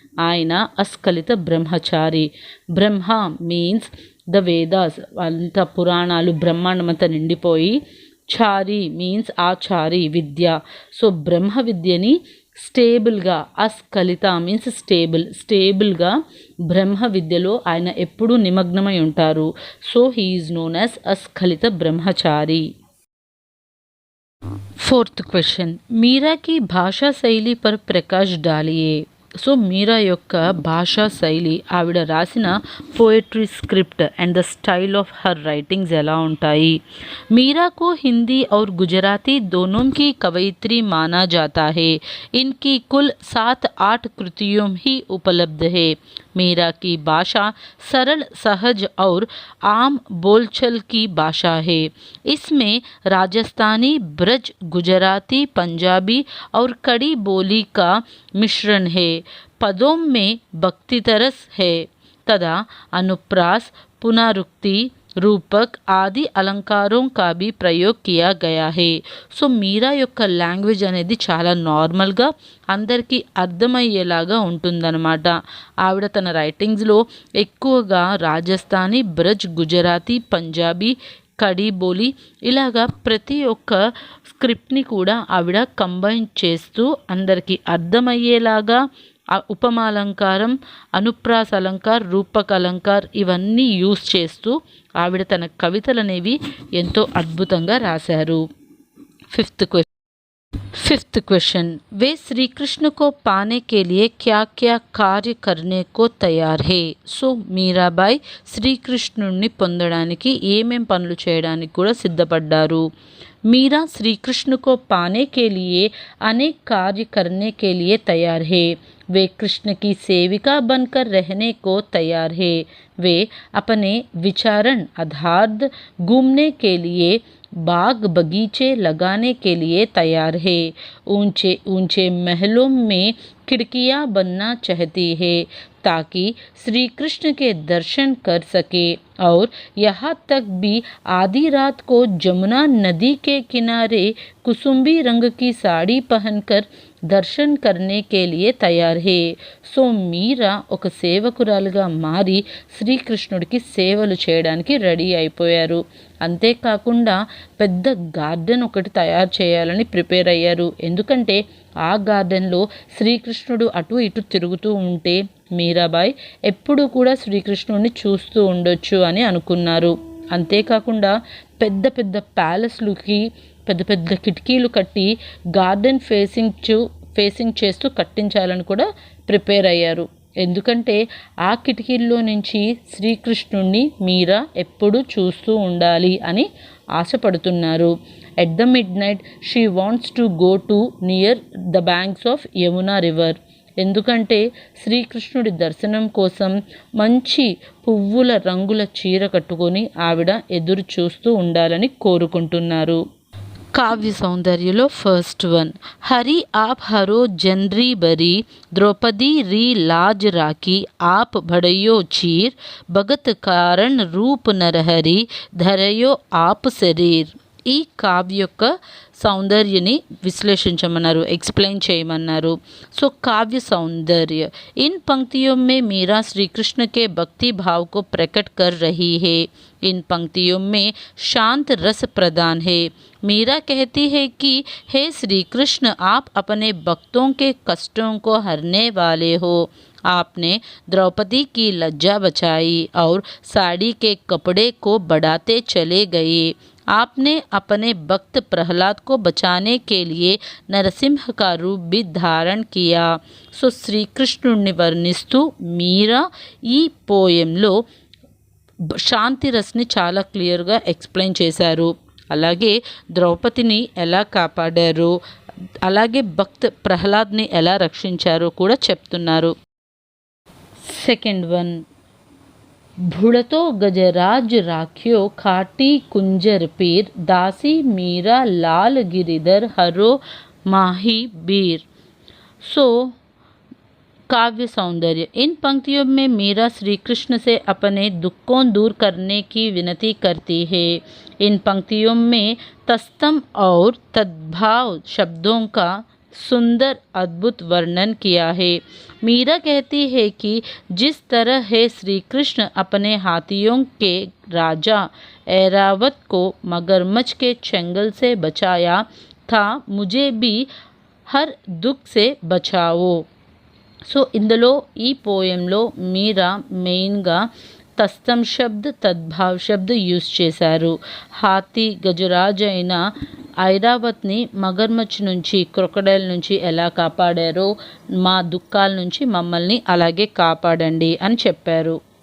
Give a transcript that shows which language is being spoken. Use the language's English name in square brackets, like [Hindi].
[Telugu] ఆయన అస్ఖలిత బ్రహ్మచారి। బ్రహ్మ [English] means the Vedas, [Telugu] అంత పురాణాలు బ్రహ్మాండమంతా నిండిపోయి, చారి మీన్స్ ఆచారి విద్య। సో బ్రహ్మ విద్యని స్టేబుల్గా, అస్ఖలిత మీన్స్ స్టేబుల్గా బ్రహ్మ విద్యలో ఆయన ఎప్పుడూ నిమగ్నమై ఉంటారు। [English] So he is known as askhalita brahmachari. Fourth question, [Hindi] Meera की भाषा शैली पर प्रकाश डालिए। [Telugu] సో మీరా యొక్క భాషా శైలి, ఆవిడ రాసిన poetry [English] script and the style of her writings [Telugu] ఎలా ఉంటాయి? [Hindi] मीरा को हिंदी और गुजराती दोनों की कवयित्री माना जाता है। इनकी कुल 7-8 कृतियों ही उपलब्ध है। मीरा की भाषा सरल, सहज और आम बोलचाल की भाषा है। इसमें राजस्थानी, ब्रज, गुजराती, पंजाबी और कड़ी बोली का मिश्रण है। पदों में भक्तिरस है तथा अनुप्रास, पुनरुक्ति, రూపక్ ఆది అలంకారం का भी ప్రయోగ్ किया गया है। [Telugu] సో మీరా యొక్క లాంగ్వేజ్ అనేది చాలా నార్మల్గా అందరికీ అర్థమయ్యేలాగా ఉంటుందన్నమాట। ఆవిడ తన రైటింగ్స్లో ఎక్కువగా రాజస్థానీ, బ్రజ్, గుజరాతీ, పంజాబీ, కడీ బోలి ఇలాగా ప్రతి ఒక్క స్క్రిప్ట్ని కూడా ఆవిడ కంబైన్ చేస్తూ అందరికీ అర్థమయ్యేలాగా ఉపమాలంకారం, అనుప్రాస అలంకార్, రూపక అలంకార్ ఇవన్నీ యూస్ చేస్తూ ఆవిడ తన కవితలనేవి ఎంతో అద్భుతంగా రాశారు। [English] fifth question, [Hindi] वे श्री कृष्ण को पाने के लिए क्या क्या कार्य करने को तैयार है? [Telugu] సో మీరాబాయి శ్రీకృష్ణుడిని పొందడానికి ఏమేం పనులు చేయడానికి కూడా సిద్ధపడ్డారు? [Hindi] मीरा श्री कृष्ण को पाने के लिए अनेक कार्य करने के लिए तैयार है। वे कृष्ण की सेविका बनकर रहने को तैयार है। वे अपने विचारण अर्थात घूमने के लिए बाग बगीचे लगाने के लिए तैयार है। ऊंचे ऊंचे महलों में खिड़कियां बनना चाहती है ताकि श्री कृष्ण के दर्शन कर सके। और यहाँ तक भी आधी रात को जमुना नदी के किनारे कुसुम्बी रंग की साड़ी पहनकर దర్శన్ करने लिए తయారు హే। [Telugu] సో మీరా ఒక సేవకురాలుగా మారి శ్రీకృష్ణుడికి సేవలు చేయడానికి రెడీ అయిపోయారు। అంతేకాకుండా పెద్ద గార్డెన్ ఒకటి తయారు చేయాలని ప్రిపేర్ అయ్యారు। ఎందుకంటే ఆ గార్డెన్లో శ్రీకృష్ణుడు అటు ఇటు తిరుగుతూ ఉంటే మీరాబాయ్ ఎప్పుడూ కూడా శ్రీకృష్ణుడిని చూస్తూ ఉండొచ్చు అని అనుకున్నారు। అంతేకాకుండా పెద్ద పెద్ద ప్యాలెస్లుకి పెద్ద పెద్ద కిటికీలు కట్టి గార్డెన్ ఫేసింగ్ చేస్తూ కట్టించాలని కూడా ప్రిపేర్ అయ్యారు। ఎందుకంటే ఆ కిటికీల్లో నుంచి శ్రీకృష్ణుణ్ణి మీరా ఎప్పుడూ చూస్తూ ఉండాలి అని ఆశపడుతున్నారు। [English] At the midnight she wants to go to near the banks of Yamuna river. [Telugu] ఎందుకంటే శ్రీకృష్ణుడి దర్శనం కోసం మంచి పువ్వుల రంగుల చీర కట్టుకొని ఆవిడ ఎదురు చూస్తూ ఉండాలని కోరుకుంటున్నారు। [Hindi] काव्य सौंदर्यलो [English] First one. [Hindi] हरि आप हरो जनरी बरी, द्रौपदी री लाज राखी, आप भड़यो चीर, भगत कारण रूप नरहरि, धरयो आप शरीर। [Telugu] ఈ కావ్య యొక్క సౌందర్యని విశ్లేషించమన్నారు, ఎక్స్ప్లెయిన్ చేయమన్నారు। [Hindi] సో काव्य सौंदर्य, इन पंक्तियों में मीरा श्री कृष्ण के भक्ति भाव को प्रकट कर रही है। इन पंक्तियों में शांत रस प्रदान है। मीरा कहती है कि हे श्री कृष्ण, आप अपने भक्तों के कष्टों को हरने वाले हो। आपने द्रौपदी की लज्जा बचाई और साड़ी के कपड़े को बढ़ाते चले गए। आपने अपने भक्त प्रहलाद को बचाने के लिए नरसिंह का रूप भी धारण किया। [Telugu] సో శ్రీకృష్ణుడిని వర్ణిస్తూ మీరా ఈ పోయంలో శాంతి రస్ని చాలా క్లియర్గా ఎక్స్ప్లెయిన్ చేశారు। అలాగే ద్రౌపదిని ఎలా కాపాడారు, అలాగే భక్త్ ప్రహ్లాద్ని ఎలా రక్షించారో కూడా చెప్తున్నారు। [English] second one, [Hindi] भुड़तो गजराज राख्यो खाटी कुंजर पीर, दासी मीरा लाल गिरिधर हरो माही बीर। सो काव्य सौंदर्य, इन पंक्तियों में मीरा श्री कृष्ण से अपने दुखों दूर करने की विनती करती है। इन पंक्तियों में तस्तम और तद्भाव शब्दों का सुंदर अद्भुत वर्णन किया है। मीरा कहती है कि जिस तरह है श्री कृष्ण अपने हाथियों के राजा ऐरावत को मगरमच्छ के चंगल से बचाया था, मुझे भी हर दुख से बचाओ। [Telugu] సో ఇందులో ఈ పోయంలో మీరా మెయిన్గా తస్తం శబ్ద్ తద్భావ్ శబ్ద్ యూజ్ చేశారు। హాతీ గజరాజ్ అయిన ఐరావత్ని మగర్మచ్ నుంచి, క్రొకడైల్ నుంచి ఎలా కాపాడారో మా దుఃఖాల నుంచి మమ్మల్ని అలాగే కాపాడండి అని చెప్పారు।